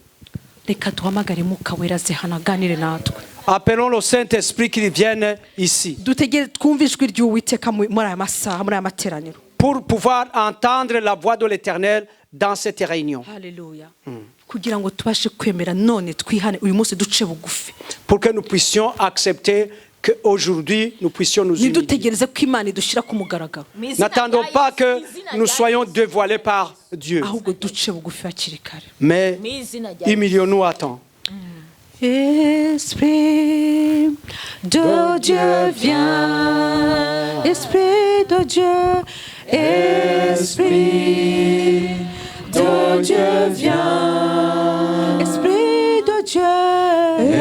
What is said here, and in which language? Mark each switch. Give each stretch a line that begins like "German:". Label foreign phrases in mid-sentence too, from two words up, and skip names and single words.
Kinyarwanda: reka duhamagare Mwuka Wera aze hano aganire natwe.
French: Appelons le Saint-Esprit qu'il vienne ici
Kinyarwanda: dutegere twumve ijwi ry'Uwiteka muri aya masaha muri aya materaniro.
French: pour pouvoir entendre la voix de l'Éternel dans cette réunion.
Kinyarwanda: Haleluya. kugira ngo tubashe kwemera none twihane uyu munsi duce bugufi.
French: Pour que nous puissions accepter qu'aujourd'hui nous puissions nous humilier.
Kinyarwanda: ntidutegereze ko Imana idushyira ku mugaragaro
French: N'attendons pas que nous soyons dévoilés par Dieu,
Kinyarwanda: ahubwo duce bugufi hakiri kare.
French: mais humilions-nous à temps. Esprit de Dieu viens, Esprit de Dieu, Esprit de Dieu viens, Esprit de Dieu,